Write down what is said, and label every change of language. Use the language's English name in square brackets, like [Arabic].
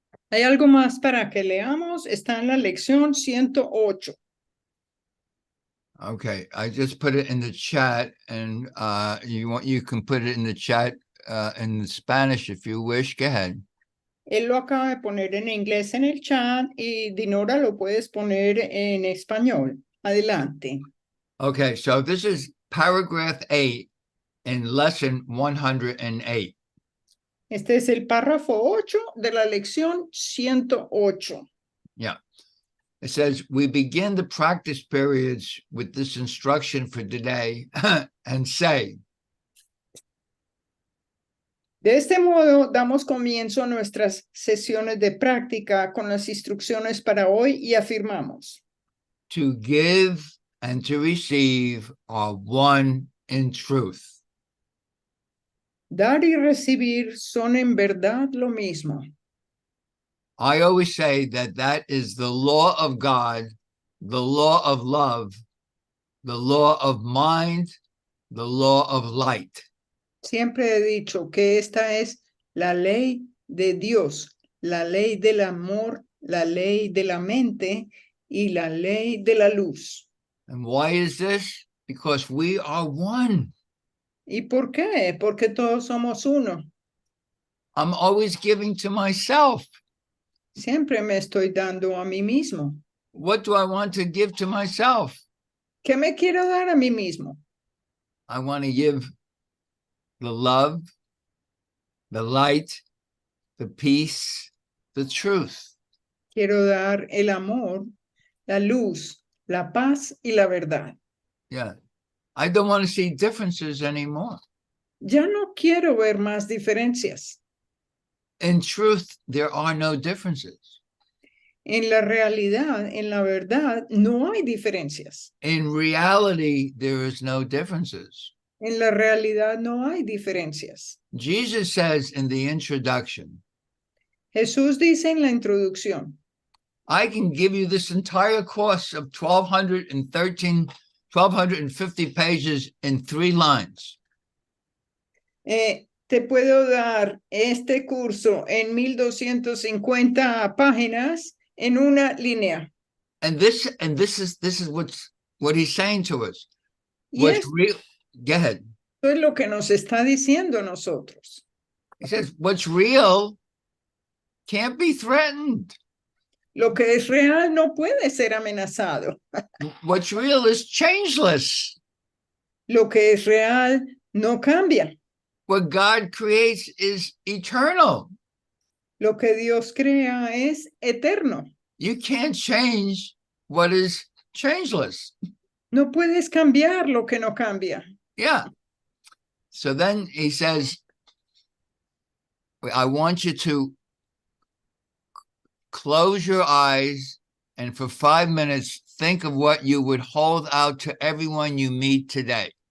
[Spanish] Hay algo más para que leamos. Está en la lección 108. [English] Okay, I just put it in the chat, and you can put it in the chat in Spanish if you wish. Go ahead. [Spanish] Él lo acaba de poner en inglés en el chat y Dinora lo puedes poner en español. Adelante. [English] Okay, so this is paragraph 8 in lesson 108. [Spanish] Este es el párrafo 8 de la lección 108. [English] Yeah. It says, we begin the practice periods with this instruction for today and say, [Spanish] De este modo, damos comienzo a nuestras sesiones de práctica con las instrucciones para hoy y afirmamos: [English] to give and to receive are one in truth. [Spanish] dar y recibir son en verdad lo mismo. [English] I always say that is the law of God, the law of love, the law of mind, the law of light. [Spanish] Siempre he dicho que esta es la ley de Dios, la ley del amor, la ley de la mente y la ley de la luz. [English] And why is this? Because we are one. [Spanish] ¿Y por qué? Porque todos somos uno. [English] I'm always giving to myself. [Spanish] Siempre me estoy dando a mí mismo. [English] What do I want to give to myself? [Spanish] ¿Qué me quiero dar a mí mismo? [English] I want to give the love, the light, the peace, the truth. [Spanish] Quiero dar el amor, la luz, la paz y la verdad. [English] Yeah. I don't want to see differences anymore. [Spanish] Ya no quiero ver más diferencias. [English] In truth, there are no differences. [Spanish] En la realidad, en la verdad, no hay diferencias. [English] In reality, there is no differences. [Spanish] En la realidad no hay diferencias. [English] Jesus says in the introduction, [Spanish] Jesús dice en la introducción: [English] I can give you this entire course of 1,250 pages in 3 lines. [Spanish] Te puedo dar este curso en 1250 páginas en una línea. [English] And this is what he's saying to us. [Spanish] Y [English] What's [Spanish] esto [English] real? Go ahead. [Spanish] es lo que nos está diciendo a nosotros. [English] He says, what's real can't be threatened. [Spanish] Lo que es real no puede ser amenazado. [English] What's real is changeless. [Spanish] Lo que es real no cambia. [English] What God creates is eternal. [Spanish] Lo que Dios crea es eterno. [English] You can't change what is changeless. [Spanish] No puedes cambiar lo que no cambia. [English] Yeah. So then he says, I want you to close your eyes and for 5 minutes, think of what you would hold out to everyone you meet today.